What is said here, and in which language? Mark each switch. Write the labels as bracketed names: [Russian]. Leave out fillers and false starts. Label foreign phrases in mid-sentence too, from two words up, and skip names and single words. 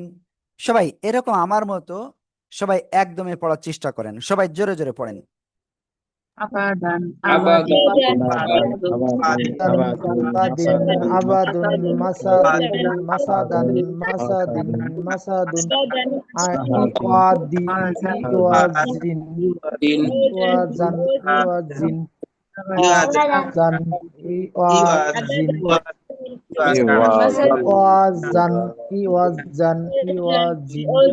[Bangla] সবাই এরকম আমার মতো সবাই একদমে পড়ার চেষ্টা করেন, সবাই জোরে জোরে পড়েন। [Arabic] Abadan, أَبَدٍ، أَبَدٌ، مَسَدٍ، مَسَدًا، مَسَدٍ، مَسَدٌ، عِوَضِ، عِوَضٍ, din عِوَضًا، عِوَضٍ، عِوَضًا، عِوَضٍ، عِوَضًا، عِوَضًا، عِوَضٍ,